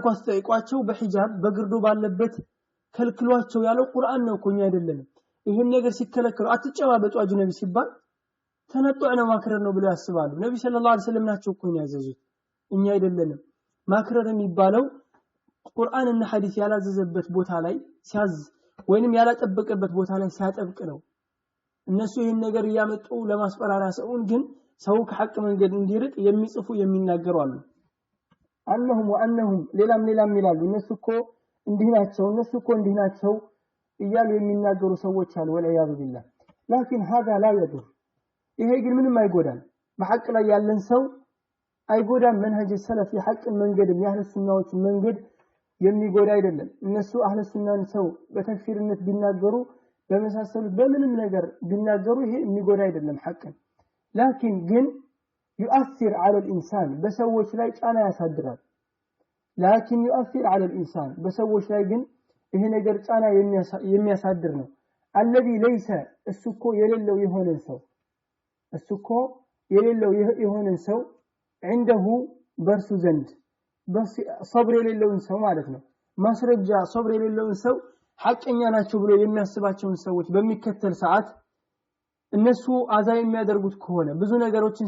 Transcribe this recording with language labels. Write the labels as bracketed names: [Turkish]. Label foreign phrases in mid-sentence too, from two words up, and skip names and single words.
[Amharic] ኳስ ጠይቋቸው በሒጃብ በግርዶ ባለበት ከልክሏቸው ያለው ቁርአን ነው ኮኛ አይደለም ይሄን ነገር ሲከለከሉ አትጨባበጡ አጅነቢ ሲባል ተነጥቶ ነው ማክረር ነው ብለው ያስባሉ ነብዩ [Arabic] صلى الله عليه وسلم [Amharic] ናቸው ኮኛ ያዘዙት እኛ አይደለንም ማክረር የሚባለው ቁርአንና ሐዲስ ያላዘዘበት ቦታ ላይ ሲያዝ ወይንም ያላጠበቀበት ቦታ ላይ ሲያጠብቅ ነው እነሱ ይሄን ነገር ያመጡ ለማስፈራሪያ ሰውን ግን ሰው ከሐቅ መንገድ እንዲርቅ የሚጽፉ የሚናገሩ አሉ አንነሁም ሌላም ይላሉ እነሱ እኮ እንዲህ ናቸው እያሉ የሚናገሩ ሰዎች አሉ [Arabic] والعياذ بالله لكن هذا لا يضر [Amharic] ይሄ ግን ምንም አይጎዳም በሐቅ ላይ ያለን ሰው አይጎዳም [Arabic] منهج سلف [Amharic] የሐቅ መንገድ የአህለ ሱናዎች መንገድ የሚጎዳ አይደለም እነሱ አህለ ሱናን ሰው በተክፊርነት ቢናገሩ በመሳሰሉት በምንም ነገር ቢናገሩ ይሄ የሚጎዳ አይደለም ሐቅን ላኪን ግን [Arabic] يؤثر على الانسان [Amharic] በሰዎች ላይ ጫና ያሳድራል ላኪን [Arabic] يؤثر على الانسان [Amharic] በሰዎች ላይ ግን ይሄ ነገር ጫና የሚያሳድር ነው [Arabic] الذي ليس [Amharic] እሱኮ የሌለው የሆነን ሰው عنده በርሱ ዘንድ صبر የሌለውን ሰው ማለት ነው ማስረጃ صبر የሌለውን ሰው ሐቀኛ ናቸው ብሎ የሚያስባቸውን ሰዎች በሚከተል ሰዓት እነሱ አዛ የሚያደርጉት ከሆነ ብዙ ነገሮችን